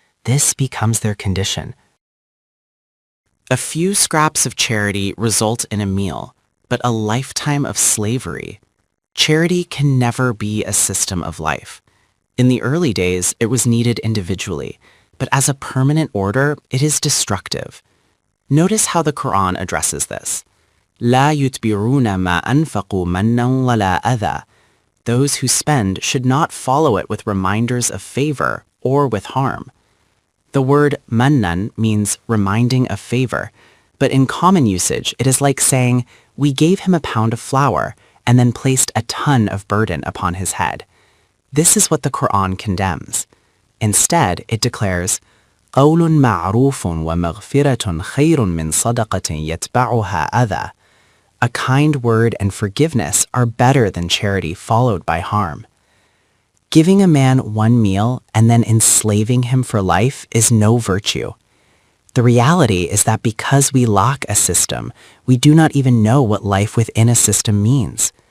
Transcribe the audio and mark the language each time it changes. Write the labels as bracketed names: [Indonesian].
[English] This becomes their condition. A few scraps of charity result in a meal, but a lifetime of slavery. Charity can never be a system of life. In the early days, it was needed individually, but as a permanent order, it is destructive. Notice how the Quran addresses this. [Arabic] لا يتبعون ما أنفقوا منا ولا أذى. [English] Those who spend should not follow it with reminders of favor or with harm. The word mannan means reminding of favor, but in common usage, it is like saying, we gave him a pound of flour and then placed a ton of burden upon his head. This is what the Quran condemns. Instead, it declares, [Arabic] قول معروف ومغفرة خير من صدقة يتبعها أذى. [English] A kind word and forgiveness are better than charity followed by harm. Giving a man one meal and then enslaving him for life is no virtue. The reality is that because we lack a system, we do not even know what life within a system means.